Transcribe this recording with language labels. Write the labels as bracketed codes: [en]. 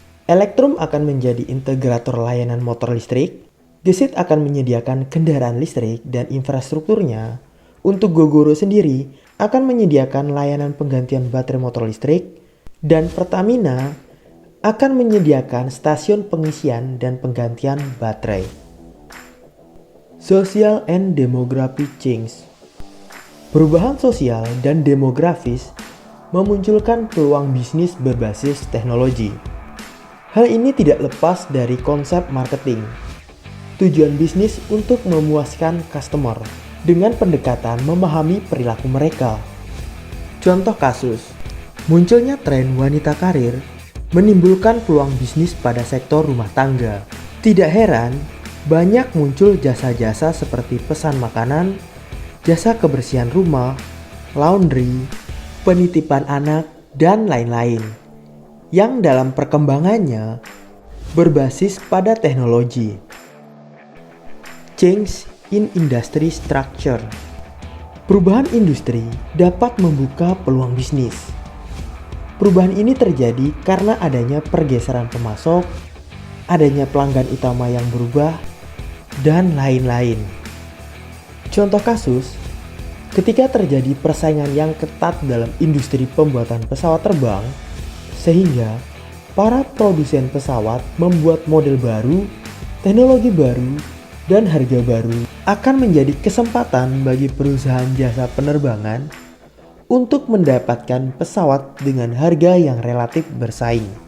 [id] Elektrum akan menjadi integrator layanan motor listrik, Gesit akan menyediakan kendaraan listrik dan infrastrukturnya. Untuk Gogoro sendiri akan menyediakan layanan penggantian baterai motor listrik, dan Pertamina akan menyediakan stasiun pengisian dan penggantian baterai. [en] Social and demographic change. [id] Perubahan sosial dan demografis memunculkan peluang bisnis berbasis teknologi. Hal ini tidak lepas dari konsep marketing. Tujuan bisnis untuk memuaskan customer dengan pendekatan memahami perilaku mereka. Contoh kasus, munculnya tren wanita karir menimbulkan peluang bisnis pada sektor rumah tangga. Tidak heran, banyak muncul jasa-jasa seperti pesan makanan, jasa kebersihan rumah, laundry, penitipan anak, dan lain-lain, yang dalam perkembangannya berbasis pada teknologi. [en] Change in industry structure. [id] Perubahan industri dapat membuka peluang bisnis. Perubahan ini terjadi karena adanya pergeseran pemasok, adanya pelanggan utama yang berubah, dan lain-lain. Contoh kasus, ketika terjadi persaingan yang ketat dalam industri pembuatan pesawat terbang, sehingga para produsen pesawat membuat model baru, teknologi baru, dan harga baru, akan menjadi kesempatan bagi perusahaan jasa penerbangan untuk mendapatkan pesawat dengan harga yang relatif bersaing.